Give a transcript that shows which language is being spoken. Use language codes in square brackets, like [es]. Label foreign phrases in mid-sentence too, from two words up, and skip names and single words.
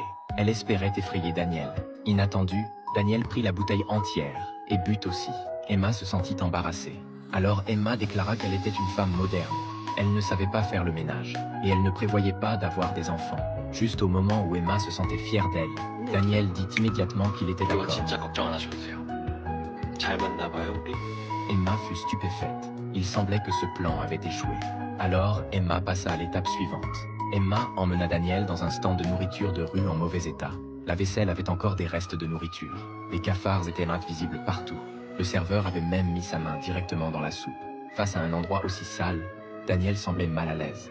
[fr] Elle espérait effrayer Daniel. Inattendu, Daniel prit la bouteille entière, et but aussi. Emma se sentit embarrassée. Alors Emma déclara qu'elle était une femme moderne. Elle ne savait pas faire le ménage, et elle ne prévoyait pas d'avoir des enfants. Juste au moment où Emma se sentait fière d'elle, Daniel dit immédiatement qu'il était [ko] 이건 [fr] d'accord. [ko] 진짜 걱정 안 하셔도 돼요. 잘 맞나봐요, 우리. [fr] Emma fut stupéfaite. Il semblait que ce plan avait échoué. Alors, Emma passa à l'étape suivante. Emma emmena Daniel dans un stand de nourriture de rue en mauvais état. La vaisselle avait encore des restes de nourriture. Les cafards étaient visibles partout. Le serveur avait même mis sa main directement dans la soupe. Face à un endroit aussi sale, Daniel semblait mal à l'aise.